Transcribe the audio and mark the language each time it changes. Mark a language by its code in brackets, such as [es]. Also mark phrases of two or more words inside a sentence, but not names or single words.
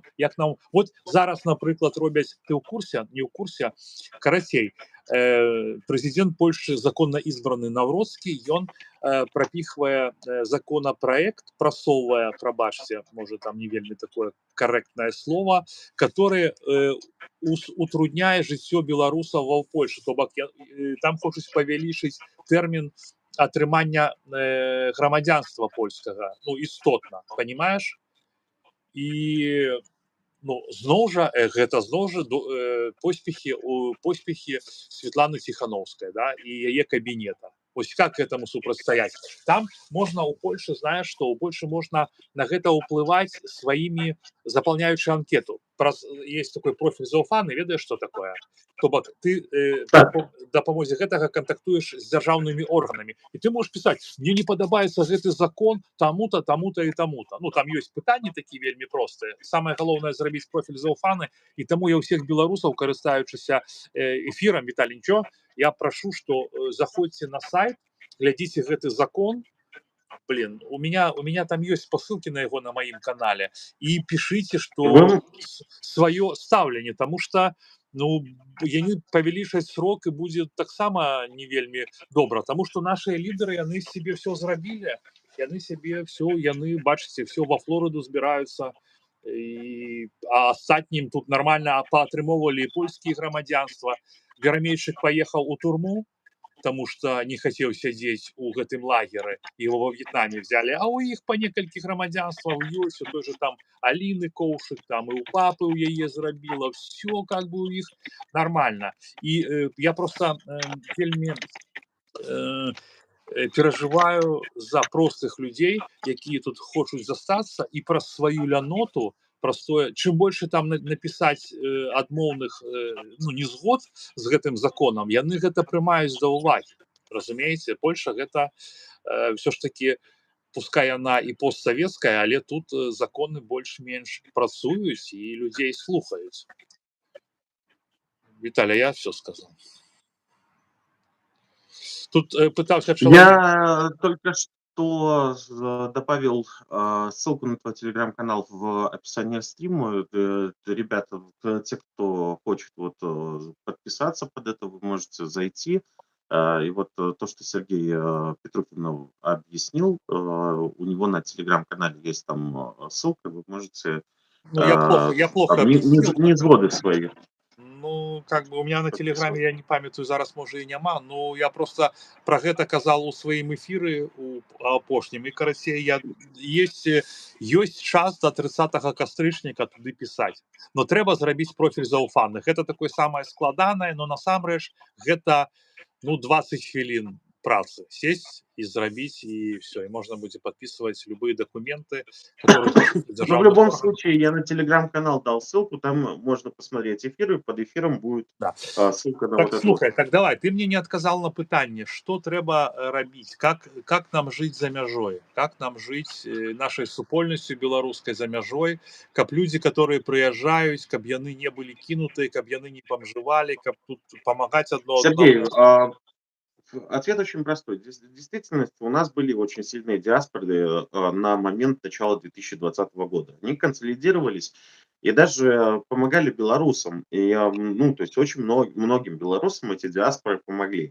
[be] Як нам... Вот зараз, напрыклад, робяць... Ты ў курсе? Не ў курсе? Карацей, прэзідэнт Польшчы, законна ізбраны Навроцкі, ён прапіхвае законапраект, прасоўвае, прабачце, можа, там не вельмі такое карэктнае слово, которое утрудняе жыццё беларусаў ва Польшы. То бок, там хочуць павялічыць тэрмін атрымання грамадзянства польскага, ну, істотна, понимаешь? І ну, зноў жа, гэта зноў жа поспехі Светланы Ціхановскай, да, і яе кабінета. [ru] Ось как к этому супрацьстаяць? [be] Там можна ў Польшы, знаеш, што ў Польшы можна на гэта ўплываць сваімі, запаўняючы анкету. Есть такой профіль зауфаны, ведаеш, што такое? То бок ты дапамозе гэтага кантактуеш з дзяржаўнымі органамі. І ты можаш пісаць: мне не падабаецца гэты закон таму-то, таму-то і таму-то. Ну, там ёсць пытанні такія вельмі простыя. Самае галоўнае зрабіць профіль зауфаны, і таму я ўсіх беларусаў, карыстаючыся эфірам, Віталій, нічого, я прашу, што заходзьце на сайт, глядзіце гэты закон. [ru] Блин, у меня там есть посылки на его на моем канале, и пишите, что свое ставленне, потому что ну, [be] яны павялічаць срок і будзе таксама не вельмі добра, [ru] потому что наши лідеры, яны себе все зрабілі, яны себе все, яны, бачыце, все во Флориду збіраюцца, а астатнім тут нормально паатрымоўвалі польскія грамадзянства. Верамейчык поехал у турму, потому что не хотел сидеть у гэтым лагеры, его во Вьетнаме взяли, [be] а у іх по некалькі грамадзянстваў ёсць, той же там Алины Коўшык, там и у папы у яе зрабіла, [ru] все как бы у іх нормально. И я просто вельмі переживаю за простых людей, [be] якія тут хочуць застацца, і праз сваю ляноту, простое, чым больше там напісаць адмоўных ну, незгод з гэтым законам, яны гэта прымаюць да ўвагі. Разумееце, Польша гэта все ж таки, пускай яна і постсавецкая, але тут законы больш-менш працуюць і людзей слухаюць. Віталя, [ru] я все сказал. Тут пытался человек... Я только что добавил ссылку на твой телеграм-канал в описании стрима. Ребята, те, кто хочет вот подписаться под это, вы можете зайти. И вот то, что Сергей Петрухин объяснил, у него на телеграм-канале есть там ссылка, вы можете Ну, я плохо объяснил. невзгоды свои. Ну, как бы у меня на подписывал. [be] тэлеграме, я не памятаю зараз, можа і няма, ну я просто пра гэта казал у сваім эфіры у апошнім, і карацей я ёсць час до 30 кастрычніка туды пісаць, но трэба зрабіць профіль зауфаных, гэта такое самае складанае, но насамрэч гэта, ну, 20 хвілін працы сесть і зрабіць, і все, і можна будзе [ru] подписывать любые документы, которые в Но в [be] дзяржаўных [ru] любом [be] органах. [ru] случае я на телеграм-канал дал ссылку, там можно посмотреть эфиры, под эфиром будет Да. ссылка на Так вот эту вот. [be] слухай, так давай, ты мне не адказаў на пытанне, што трэба рабіць, как нам жыць за мяжой, как нам жыць нашай супольнасцю беларускай за мяжой, каб людзі, которые прыязджаюць, каб яны не былі кінутыя, каб яны не памжывалі, каб тут памагаць адно Сергей, аднаму. [ru] ответ очень простой. В действительности у нас были очень сильные диаспоры на момент начала 2020 года. Они консолидировались и даже помогали белорусам. И, ну, то есть очень многим белорусам эти диаспоры помогли.